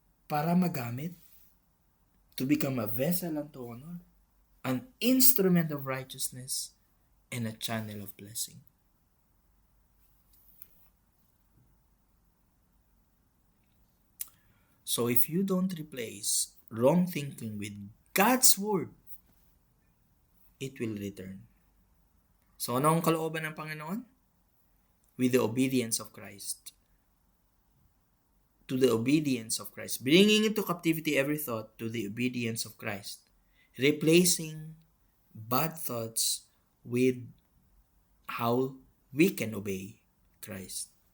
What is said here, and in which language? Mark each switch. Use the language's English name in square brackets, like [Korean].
[Filipino] Para magamit, [English] to become a vessel unto honor, an instrument of righteousness, and a channel of blessing. So if you don't replace wrong thinking with God's Word, it will return. [Filipino] So ano ang kalooban ng Panginoon? [English] With the obedience of Christ. To the obedience of Christ. Bringing into captivity every thought to the obedience of Christ. Replacing bad thoughts with how we can obey Christ.